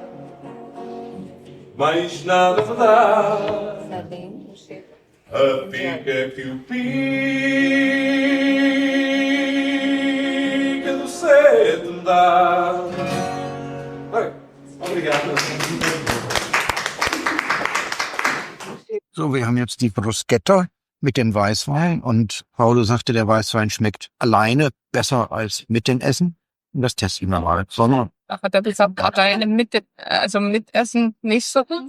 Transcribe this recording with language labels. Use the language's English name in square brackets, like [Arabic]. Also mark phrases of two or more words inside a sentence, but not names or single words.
[Portuguese] Mais nada te dá. A pica que o pica do 7 me dá. Bem, obrigado. [German] So, wir haben jetzt die Bruschetta mit dem Weißwein und Paulo sagte, der Weißwein schmeckt alleine besser als mit dem Essen. Und das testen wir mal. Da hat er gesagt, alleine mit Essen nicht so gut.